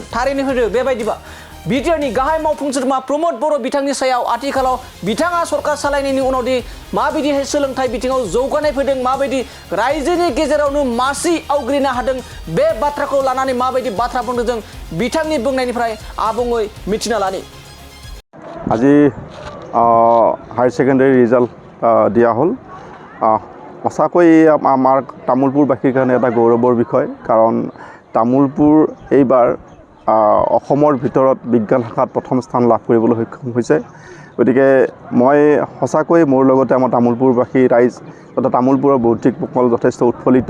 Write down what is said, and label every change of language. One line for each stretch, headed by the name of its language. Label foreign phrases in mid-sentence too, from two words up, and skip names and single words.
Bodo: थारैनो होदो बेबायदिबा बिटिआरनि गाहाय मावफुं सोद्रोमा प्रमद बर' बिथांनि सायाव आथिखालाव बिथाङा सरकार सालायनायनि उनावदि माबायदिहाय सोलोंथाइ बिथिङाव जौगानाय फैदों, माबायदि रायजोनि गेजेरावनो मासि आवग्रिनो हादों, बे बाथ्राखौ लानानै माबायदि बाथ्रा बुंदों जों बिथांनि बुंनायनिफ्राय आबुङै मिथिना लानि।
Assamese: আজি
English: higher secondary result
Assamese: দিয়া হ'ল। সঁচাকৈ আমাৰ তামোলপুৰবাসীৰ কাৰণে এটা গৌৰৱৰ বিষয়, কাৰণ তামোলপুৰ এইবাৰ অসমৰ ভিতৰত বিজ্ঞান শাখাত প্ৰথম স্থান লাভ কৰিবলৈ সক্ষম হৈছে। গতিকে মই সঁচাকৈ মোৰ লগতে আমাৰ তামোলপুৰবাসী ৰাইজ তথা তামোলপুৰৰ বৌদ্ধিকসকল যথেষ্ট উৎফুল্লিত।